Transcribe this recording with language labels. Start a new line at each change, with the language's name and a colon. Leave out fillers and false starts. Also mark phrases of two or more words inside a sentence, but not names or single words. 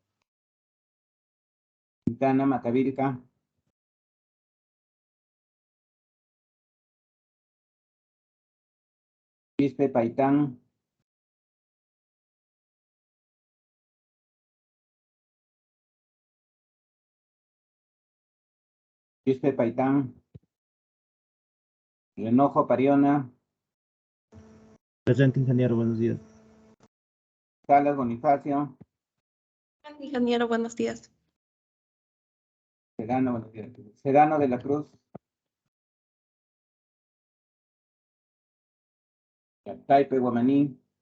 Spanish: Quintana Macavilca. Quispe Paitán. Quispe Paitán. Renojo Pariona. Presente, ingeniero, buenos días. Salas Bonifacio. Ingeniero, buenos días. Sedano, buenos días. Sedano de la Cruz. Taipe Guamaní.